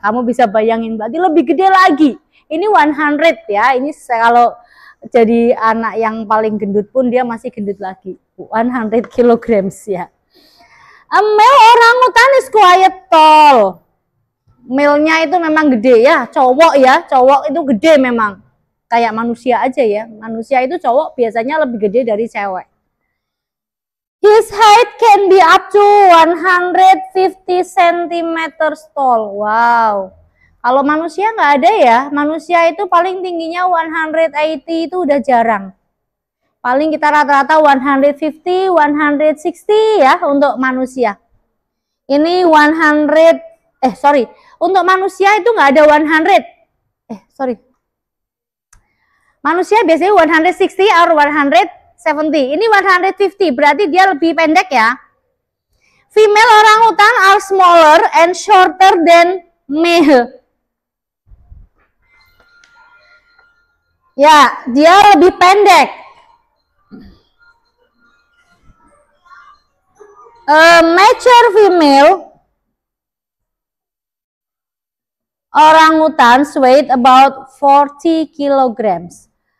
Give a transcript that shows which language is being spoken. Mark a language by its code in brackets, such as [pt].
[id] Kamu bisa bayangin, berarti lebih gede lagi. Ini 100 ya. Ini kalau jadi anak yang paling gendut pun dia masih gendut lagi. [en] 100 kilograms ya. A male orangutan is quite tall. [id] Male-nya itu memang gede ya, cowok itu gede memang. Kayak manusia aja ya. Manusia itu cowok biasanya lebih gede dari cewek. [en] His height can be up to 150 cm tall. Wow. [id] Kalau manusia nggak ada ya. Manusia itu paling tingginya 180 itu udah jarang. Paling kita rata-rata 150, 160 ya untuk manusia. Ini 100, untuk manusia itu nggak ada 100. Manusia biasanya 160 or 170. Ini 150, berarti dia lebih pendek ya. [en] Female orangutan are smaller and shorter than male. [id] Ya, dia lebih pendek. [en] A mature female orangutan weight about 40 kilograms.